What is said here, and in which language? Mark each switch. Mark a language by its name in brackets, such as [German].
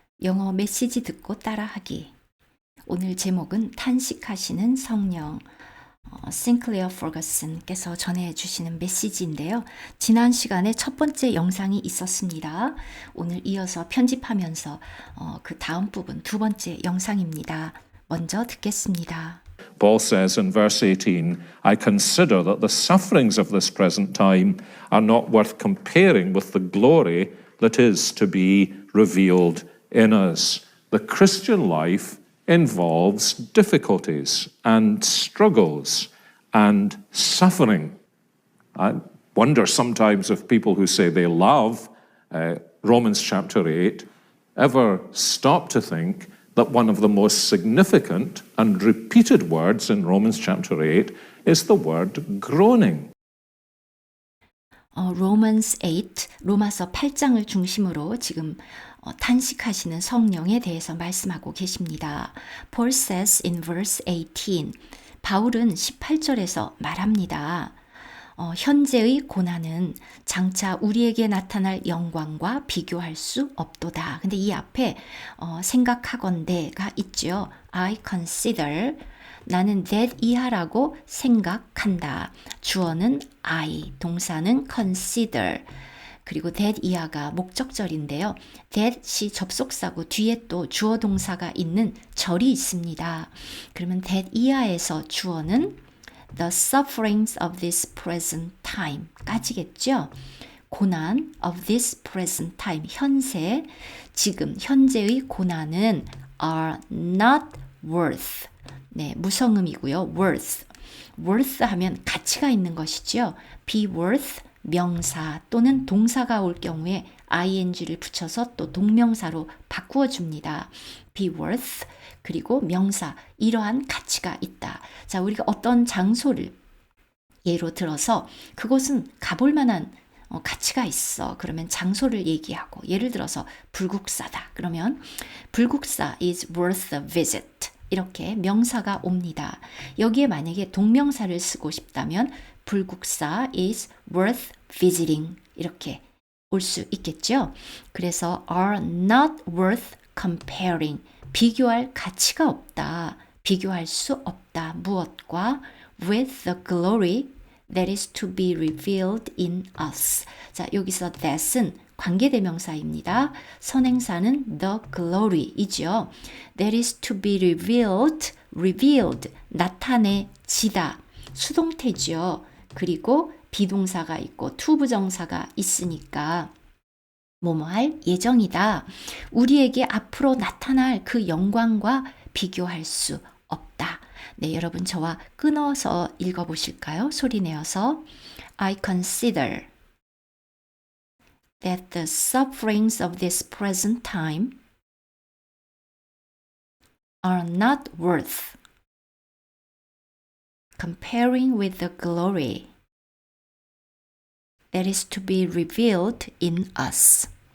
[Korean] 영어 메시지 듣고 따라하기. 오늘 제목은 탄식하시는 성령, 싱클레어 퍼거슨께서 전해주시는 메시지인데요. 지난 시간에 첫 번째 영상이 있었습니다. 오늘 이어서 편집하면서 그 다음 부분 두 번째 영상입니다. 먼저 듣겠습니다. [English] Paul says in verse 18, I consider that the sufferings of this present time are not worth comparing with the glory that is to be revealed in us. The Christian life involves difficulties and struggles and suffering. I wonder sometimes if people who say they love Romans chapter 8 ever stop to think that one of the most significant and repeated words in Romans chapter 8 is the word groaning. [Korean] Romans 8, 로마서 8장을 중심으로 지금 탄식하시는 성령에 대해서 말씀하고 계십니다. [English] Paul says in verse 18, [Korean] 바울은 18절에서 말합니다. 현재의 고난은 장차 우리에게 나타날 영광과 비교할 수 없도다. 근데 이 앞에 생각하건대가 있죠. [English] I consider, [Korean] 나는 that 이하라고 생각한다. 주어는 I, 동사는 consider. 그리고 that 이하가 목적절인데요. that이 접속사고 뒤에 또 주어 동사가 있는 절이 있습니다. 그러면 [English] that [Korean] 이하에서 주어는 [English] the sufferings of this present time [Korean] 까지겠죠. [English] 고난 of this present time, [Korean] 현세, 지금 현재의 고난은 [English] are not worth. [Korean] 네, 무성음이고요. worth. worth 하면 가치가 있는 것이죠. be worth, 명사 또는 동사가 올 경우에 ing를 붙여서 또 동명사로 바꾸어 줍니다. be worth, 그리고 명사, 이러한 가치가 있다. 자, 우리가 어떤 장소를 예로 들어서 그곳은 가볼 만한 가치가 있어. 그러면 장소를 얘기하고, 예를 들어서 불국사다. 그러면 [English] 불국사 is worth a visit. [Korean] 이렇게 명사가 옵니다. 여기에 만약에 동명사를 쓰고 싶다면 불국사 [English] is worth visiting. [Korean] 이렇게 올 수 있겠죠. [English] 그래서 are not worth comparing. [Korean] 비교할 가치가 없다. 비교할 수 없다. 무엇과? [English] with the glory that is to be revealed in us. [Korean] 자, 여기서 that은 관계대명사입니다. 선행사는 the glory이죠. [English] that is to be revealed, [Korean] 나타내지다. 수동태죠. 그리고 비동사가 있고 투부정사가 있으니까 뭐뭐 할 예정이다. 우리에게 앞으로 나타날 그 영광과 비교할 수 없다. 네, 여러분 저와 끊어서 읽어보실까요? 소리 내어서 [English] I consider that the sufferings of this present time are not worth comparing with the glory that is to be revealed in us.